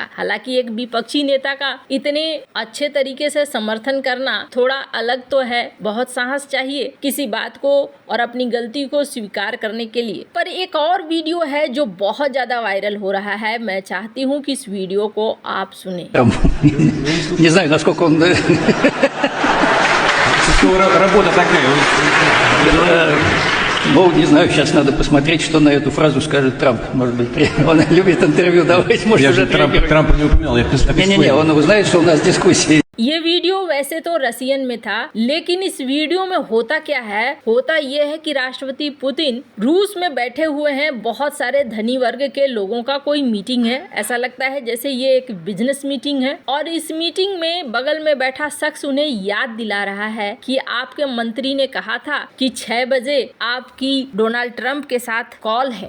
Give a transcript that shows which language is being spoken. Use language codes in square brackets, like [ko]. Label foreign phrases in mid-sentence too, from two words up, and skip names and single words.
[hi] हालांकि एक विपक्षी नेता का इतने अच्छे तरीके से समर्थन करना थोड़ा अलग तो है, बहुत साहस चाहिए किसी बात को और अपनी गलती को स्वीकार करने के लिए। पर एक और वीडियो है जो बहुत ज्यादा वायरल हो रहा है, मैं चाहती हूँ कि इस वीडियो को आप सुने। [ru] Не знаю, насколько он... Работа такая. Ну, не знаю, сейчас надо посмотреть, что на эту фразу скажет Трамп. Может быть, он любит интервью давать, может, Я уже же Трампа не упоминал. Не-не-не, он узнает, что у нас дискуссии. [hi] ये वीडियो वैसे तो रसियन में था, लेकिन इस वीडियो में होता क्या है, होता ये है कि राष्ट्रपति पुतिन रूस में बैठे हुए हैं। बहुत सारे धनी वर्ग के लोगों का कोई मीटिंग है, ऐसा लगता है जैसे ये एक [en] business meeting [hi] है। और इस मीटिंग में बगल में बैठा शख्स उन्हें याद दिला रहा है कि आपके मंत्री ने कहा था कि 6 बजे आपकी डोनाल्ड ट्रंप के साथ कॉल है।